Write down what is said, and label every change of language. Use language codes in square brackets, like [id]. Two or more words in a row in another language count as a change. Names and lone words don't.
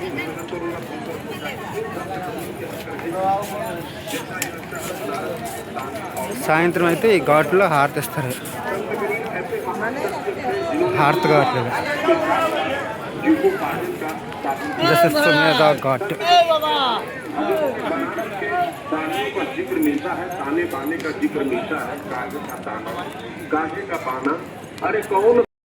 [te] సాయంత్రం అయితే ఈ ఘాట్లో హారతి ఇస్తారు. హారతి ఘాట్లు దశస్వమేధ ఘాట్. [hi] दानियों का जिक्र मिलता है, ताने बाने का जिक्र मिलता है, कागे का ताना, कागे का बाना, अरे कौन